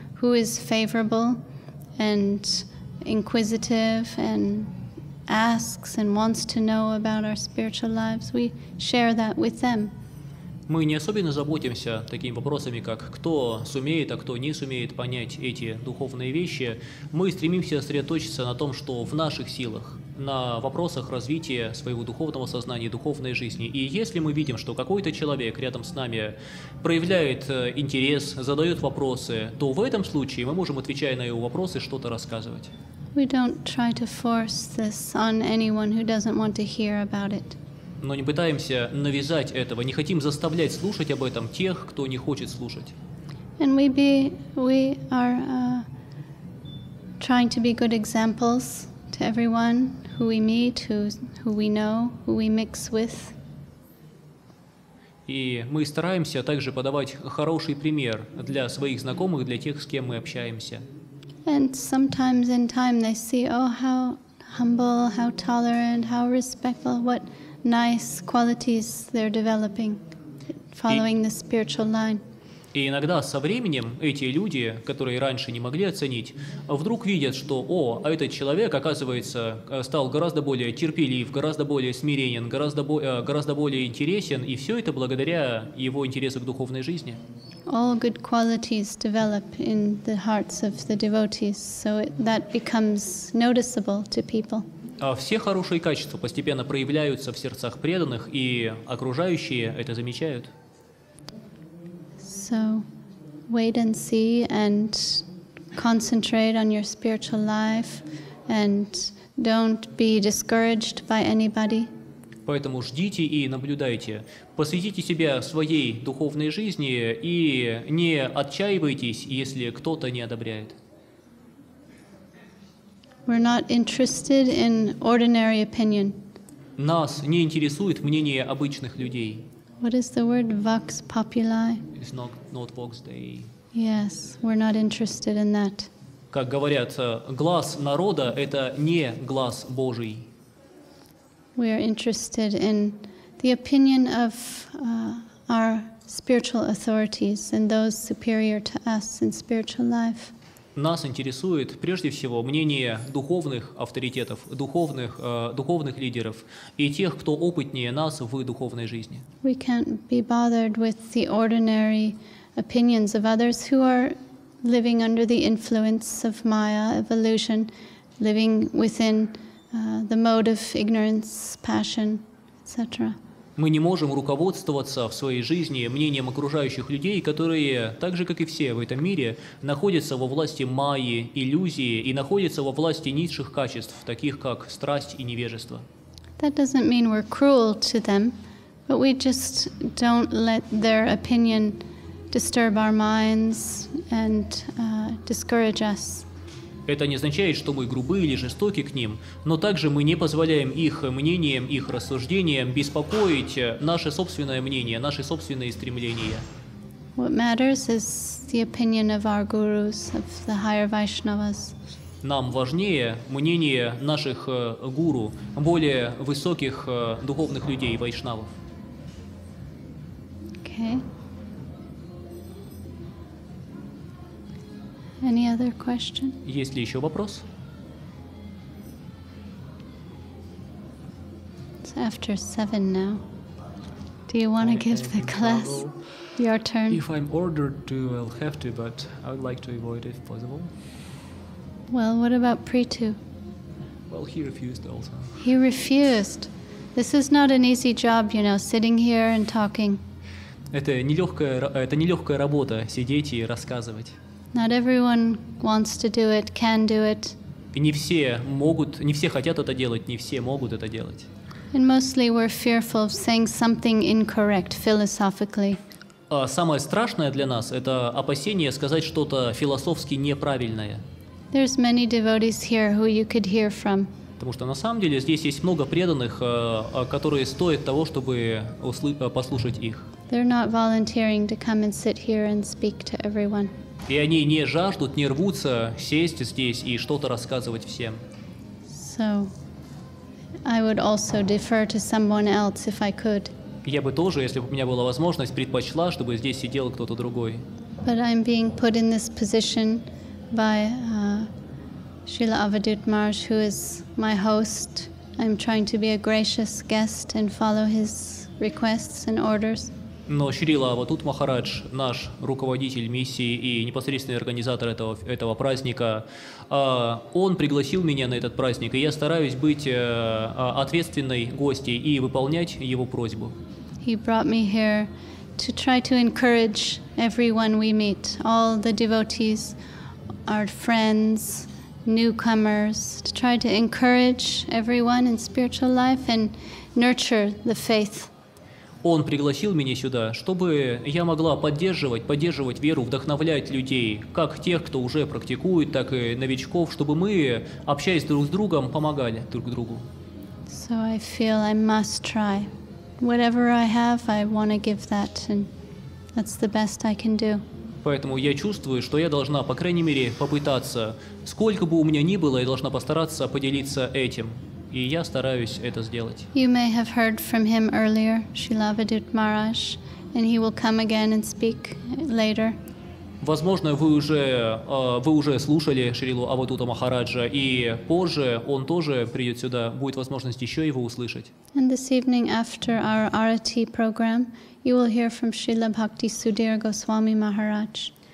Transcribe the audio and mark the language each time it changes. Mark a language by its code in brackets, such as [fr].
[en] Who is favorable and inquisitive and asks and wants to know about our spiritual lives, we share that with them. [ru] Мы не особенно заботимся такими вопросами, как кто сумеет, а кто не сумеет понять эти духовные вещи. Мы стремимся сосредоточиться на том, что в наших силах, на вопросах развития своего духовного сознания, духовной жизни. И если мы видим, что какой-то человек рядом с нами проявляет интерес, задает вопросы, то в этом случае мы можем, отвечая на его вопросы, что-то рассказывать. [en] We don't try to force this on anyone who doesn't want to hear about it. [ru] Но не пытаемся навязать этого, не хотим заставлять слушать об этом тех, кто не хочет слушать. [en] And we are trying to be good examples to everyone who we meet, who we know, who we mix with. [ru] И мы стараемся также подавать хороший пример для своих знакомых, для тех, с кем мы общаемся. [en] And sometimes in time they see, oh, how humble, how tolerant, how respectful, what nice qualities they're developing, following the spiritual line. [ru] И иногда со временем эти люди, которые раньше не могли оценить, вдруг видят, что, а этот человек, оказывается, стал гораздо более терпелив, гораздо более смиренен, гораздо более интересен, и все это благодаря его интересу к духовной жизни. [en] All good qualities develop in the hearts of the devotees, so that becomes noticeable to people. [ru] Все хорошие качества постепенно проявляются в сердцах преданных, и окружающие это замечают. [en] So, wait and see and concentrate on your spiritual life and don't be discouraged by anybody. [ru] Поэтому ждите и наблюдайте. Посвятите себя своей духовной жизни и не отчаивайтесь, если кто-то не одобряет. [en] We're not interested in ordinary opinion. [ru] Нас не интересует мнение обычных людей. [en] What is the word? [la] Vox populi? [en] It's not [la] vox dei. [en] Yes, we're not interested in that. [ru] Как говорят, глаз народа – это не глаз Божий. [en] We are interested in the opinion of our spiritual authorities and those superior to us in spiritual life. [ru] Нас интересует прежде всего мнение духовных авторитетов, духовных лидеров и тех, кто опытнее нас в духовной жизни. [en] We can't be bothered with the ordinary opinions of others who are living under the influence of Maya, of illusion, living within the mode of ignorance, passion, etc. [ru] Мы не можем руководствоваться в своей жизни мнением окружающих людей, которые, так же как и все в этом мире, находятся во власти майи, иллюзии и находятся во власти низших качеств, таких как страсть и невежество. [en] That doesn't mean we're cruel to them, but we just don't let their opinion disturb our minds and discourage us. [ru] Это не означает, что мы грубы или жестоки к ним, но также мы не позволяем их мнениям, их рассуждениям беспокоить наше собственное мнение, наши собственные стремления. [en] What matters is the opinion of our gurus, of the higher Vaishnavas. [ru] Нам важнее мнение наших гуру, более высоких духовных людей, вайшнавов. [en] Okay. Any other question? [ru] Есть ли еще вопрос? [en] It's after 7 now. Do you want to give the class your turn? If I'm ordered to, I'll have to, but I would like to avoid it if possible. Well, what about Pritu? Well, he refused also. He refused. This is not an easy job, you know, sitting here and talking. [ru] Это нелегкая работа, сидеть и рассказывать. [en] Not everyone wants to do it, can do it. [ru] И не все хотят это делать, не все могут это делать. [en] And mostly we're fearful of saying something incorrect philosophically. [ru] А самое страшное для нас – это опасение сказать что-то философски неправильное. [en] There's many devotees here who you could hear from. [ru] Потому что на самом деле здесь есть много преданных, которые стоят того, чтобы послушать их. [en] They're not volunteering to come and sit here and speak to everyone. [ru] И они не жаждут, не рвутся сесть здесь и что-то рассказывать всем. [en] So I would also defer to someone else if I could. [ru] Я бы тоже, если бы у меня была возможность, предпочла, чтобы здесь сидел кто-то другой. [en] But I'm being put in this position by Srila Avadut Maharaj, who is my host. I'm trying to be a gracious guest and follow his requests and orders. [ru] Но Шрила Авадут Махарадж, наш руководитель миссии и непосредственный организатор этого праздника, он пригласил меня на этот праздник, и я стараюсь быть ответственной гостьей и выполнять его просьбу. [en] He brought me here to try to encourage everyone we meet, all the devotees, our friends, newcomers, to try to encourage everyone in spiritual life and nurture the faith. [ru] Он пригласил меня сюда, чтобы я могла поддерживать веру, вдохновлять людей, как тех, кто уже практикует, так и новичков, чтобы мы, общаясь друг с другом, помогали друг другу. [en] So I feel I must try. Whatever I have, I want to give that, and that's the best I can do. [ru] Поэтому я чувствую, что я должна, по крайней мере, попытаться. Сколько бы у меня ни было, я должна постараться поделиться этим. И я стараюсь это сделать. [en] You may have heard from him earlier, Srila Avadut Maharaj, and he will come again and speak later. [ru] Возможно, вы уже слушали Шрилу Авадута Махараджа, и позже он тоже придет сюда, будет возможность еще его услышать. [en] And this evening, after our Arati program, you will hear from Srila Bhakti Sudhir Goswami Maharaj.